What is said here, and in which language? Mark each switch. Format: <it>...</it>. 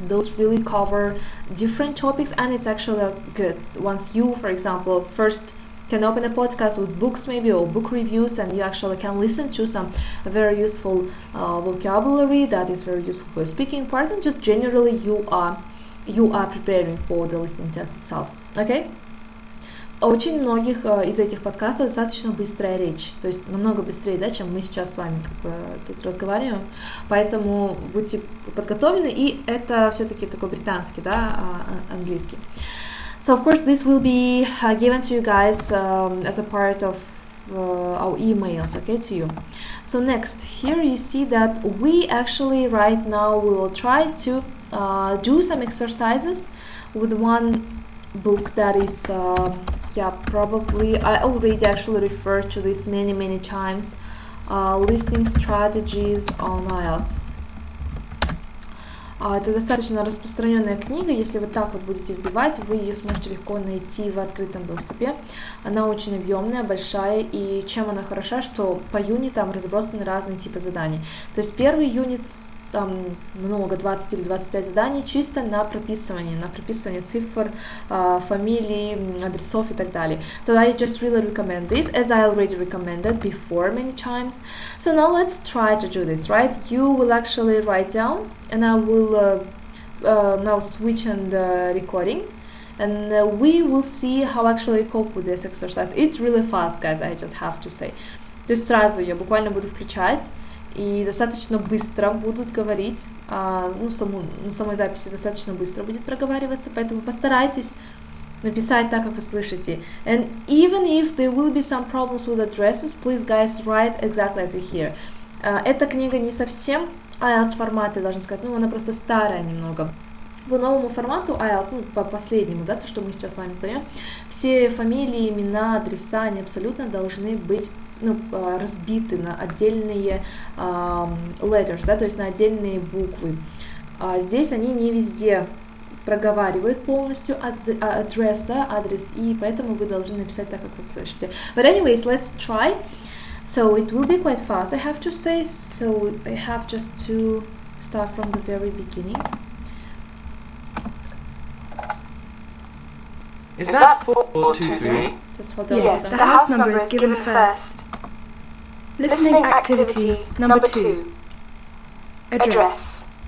<en>Those really cover different topics, and it's actually good once you, for example, first can open a podcast with books maybe or book reviews, and you actually can listen to some very useful vocabulary that is very useful for speaking part, and just generally you are preparing for the listening test itself. Okay?</en> <ru>Очень многих из этих подкастов достаточно быстрая речь, то есть намного быстрее, да, чем мы сейчас с вами тут разговариваем, поэтому будьте подготовлены, и это все-таки такой британский, да, английский.</ru> <en>So of course this will be given to you guys as a part of our emails, okay, to you. So next, here you see that we actually right now will try to do some exercises with one book that is probably I already actually referred to this many times, listening strategies on IELTS.</en> <ru>Это достаточно распространенная книга, если вы так вот будете вбивать, вы ее сможете легко найти в открытом доступе. Она очень объемная, большая, и чем она хороша, что по юнитам разбросаны разные типы заданий. То есть первый юнит, там много, 20 или 25 заданий чисто на прописывание цифр, фамилий, адресов и так далее.</ru> <en>So I just really recommend this, as I already recommended before many times. So now let's try to do this, right? You will actually write down, and I will now switch on the recording, and we will see how actually cope with this exercise. It's really fast, guys, I just have to say.</en> <ru>То есть сразу я буквально буду включать, и достаточно быстро будут говорить, на самой записи достаточно быстро будет проговариваться, поэтому постарайтесь написать так, как вы слышите.</ru> <en>And even if there will be some problems with addresses, please, guys, write exactly as you hear.</en> <ru>Эта книга не совсем IELTS формата, должна сказать, она просто старая немного. По новому формату IELTS, по последнему, да, то, что мы сейчас с вами сдаем, все фамилии, имена, адреса, они абсолютно должны быть разбиты на отдельные letters, да, то есть на отдельные буквы. Здесь они не везде проговаривают полностью адрес, да, адрес, и поэтому вы должны написать так, как вы слышите.</ru> <en>But anyways, let's try. So it will be quite fast, I have to say, so I have just to start from the very beginning. Is that 423? Just hold on. Yes, the house number is given first. Listening activity number 2. Address.</en>